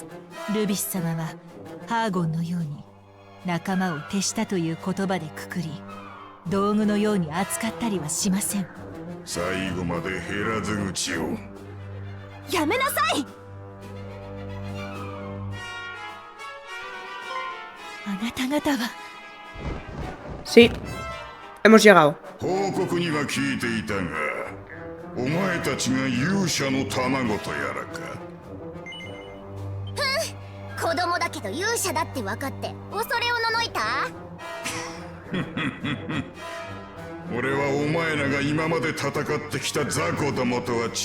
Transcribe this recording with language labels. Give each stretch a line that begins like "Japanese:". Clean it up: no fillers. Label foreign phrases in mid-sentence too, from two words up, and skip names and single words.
Japanese: ルビス様はハーゴンのように仲間を手下という言葉でくくり、道具のように扱ったりはしません。最後まで減らず口を。やめなさい。あなた方は。
Spanish: Sí, hemos llegado.
Japanese: 報告には聞いていたが、お前たちが勇者の卵とやらか。子供だけど勇者だって分かって恐れおののいた？俺はお前らが今まで戦ってきた雑魚どもとは違うぞ。